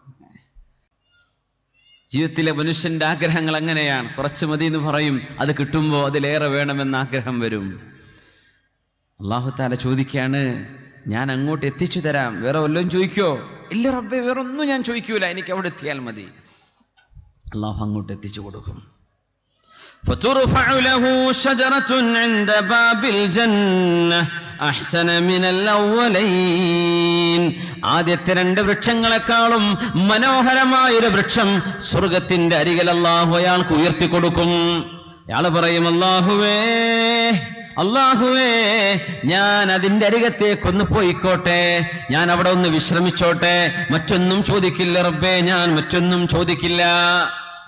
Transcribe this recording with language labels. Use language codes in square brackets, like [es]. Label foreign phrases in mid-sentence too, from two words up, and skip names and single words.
[ml] ജീവിതത്തിലെ മനുഷ്യന്റെ ആഗ്രഹങ്ങൾ അങ്ങനെയാണ്. കുറച്ച് മതി എന്ന് പറയും, അത് കിട്ടുമ്പോൾ അതിലേറെ വേണമെന്ന ആഗ്രഹം വരും. [ar] الله تعالى [ml] ചോദിക്കുകയാണ്, ഞാൻ അങ്ങോട്ട് എത്തിച്ചു തരാം, വേറെ വല്ലതും ചോദിക്കോ? ഇല്ല റബ്ബേ, വേറൊന്നും ഞാൻ ചോദിക്കൂല, എനിക്ക് അവിടെ എത്തിയാൽ മതി. അല്ലാഹു അങ്ങോട്ട് എത്തിച്ചു കൊടുക്കും. [ar] فترفع له شجرة عند باب الجنة أحسن من الأولين. [ml] ആദ്യത്തെ 2 വൃക്ഷങ്ങളെക്കാളും മനോഹരമായൊരു വൃക്ഷം സ്വർഗത്തിന്റെ അരികിൽ അല്ലാഹു അയാൾക്ക് ഉയർത്തി കൊടുക്കും. അയാൾ പറയും, അല്ലാഹുവേ, ഞാൻ അതിന്റെ അരികത്തേക്കൊന്ന് പോയിക്കോട്ടെ, ഞാൻ അവിടെ ഒന്ന് വിശ്രമിച്ചോട്ടെ, മറ്റൊന്നും ചോദിക്കില്ല റബ്ബേ, ഞാൻ മറ്റൊന്നും ചോദിക്കില്ല.